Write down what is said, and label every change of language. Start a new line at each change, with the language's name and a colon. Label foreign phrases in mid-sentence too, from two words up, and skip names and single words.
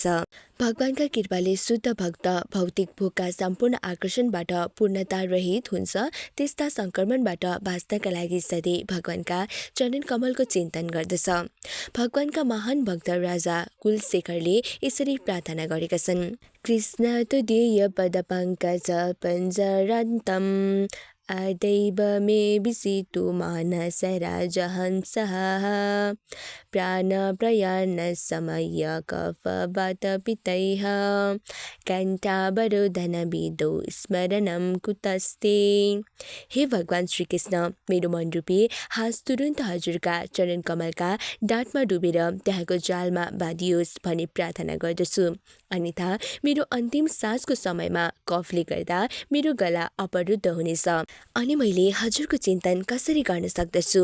Nepali: भगवानका कृपाले शुद्ध भक्त भौतिक भोगका सम्पूर्ण आकर्षणबाट पूर्णता रहित हुन्छ। त्यस्ता सङ्क्रमणबाट बाँच्नका लागि सधैँ भगवानका चरण कमलको चिन्तन गर्दछ। भगवानका महान भक्त राजा कुलशेखरले यसरी प्रार्थना गरेका छन्।
Sanskrit: कृष्ण तुदीय पद पङ्कज पञ्जरान्तम आदैव मे विसितु मानस राजहंसः प्राण प्रयाण समय कफवात पितैः कण्ठावरोधन विदो स्मरणम कुतस्ते।
Nepali: हे भगवान श्रीकृष्ण, मेरो मनरूपी हाँस तुरुन्त हजुरका चरण कमलका डाँठमा डुबेर त्यहाँको जालमा बाँधियोस् भन्ने प्रार्थना गर्दछु। अन्यथा मेरो अन्तिम सासको समयमा कफले गर्दा मेरो गला अवरुद्ध हुनेछ अनि मैले हजुरको चिन्तन कसरी गर्न सक्दछु।